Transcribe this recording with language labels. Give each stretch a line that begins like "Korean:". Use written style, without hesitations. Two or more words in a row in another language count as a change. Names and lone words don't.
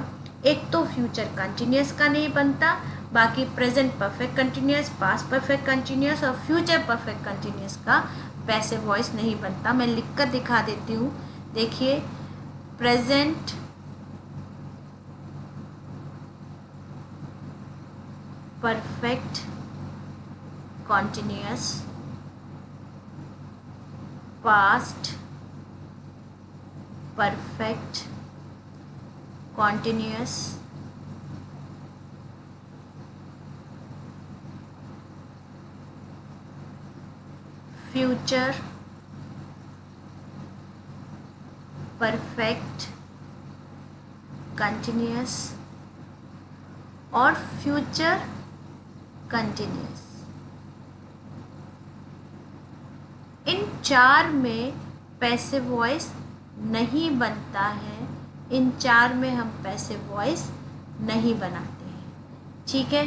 Hindi: एक तो
English: future continuous
Hindi: का नहीं बनता, बाकी
English: present perfect continuous, past perfect continuous
Hindi: और
English: future perfect continuous
Hindi: का
English: passive voice
Hindi: नहीं बनता। मैं लिख कर दिखा देती हूँ, देखिए, प्रेजेंट
English: perfect continuous, past perfect continuous, future perfect continuous और future continuous.
Hindi: इन 4 में
English: passive voice
Hindi: नहीं बनता है, इन 4 में हम
English: passive voice
Hindi: नहीं बनाते हैं, ठीक है।